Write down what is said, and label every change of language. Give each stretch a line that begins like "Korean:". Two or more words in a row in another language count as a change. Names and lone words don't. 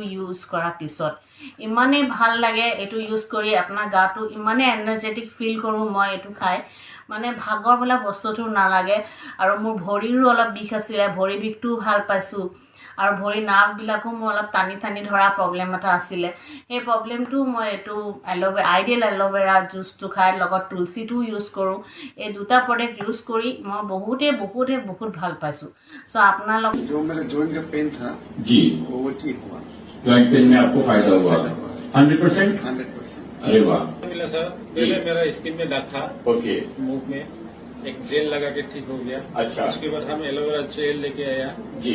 Assamese: ইউজ কৰাৰ পিছত ইমানেই ভাল লাগে এইটো ইউজ কৰি আপোনাৰ গাটো ইমানেই এনাৰ্জেটিক ফিল কৰোঁ মই এইটো খাই মানে ভাগৰ বোলা বস্তুটো নালাগে আৰু মোৰ ভৰিৰো অলপ বিষ আছিলে ভৰি বিষটোও ভাল পাইছোঁ আৰু ভৰি নাৰ্ভবিলাকো মোৰ অলপ টানি ধৰা প্ৰব্লেম এটা আছিলে সেই প্ৰব্লেমটো মই এইটো আইডিয়েল এল'ভেৰা জুচটো খাই লগত তুলসীটোও ইউজ কৰোঁ এই দুটা প্ৰডাক্ট ইউজ কৰি মই বহুত ভাল পাইছোঁ চ' আপোনালোক
Hindi: जो मेरे जॉइंट का पेन था जी वो ठीक हुआ जॉइंट पेन में आपको फायदा हुआ 100%? 100%। अरे वाह मिला सर पहले मेरा स्किन में दाग था ओके मुंह में एक जेल लगा के ठीक हो गया अच्छा। उसके बाद हम एलोवेरा जेल लेके आया जी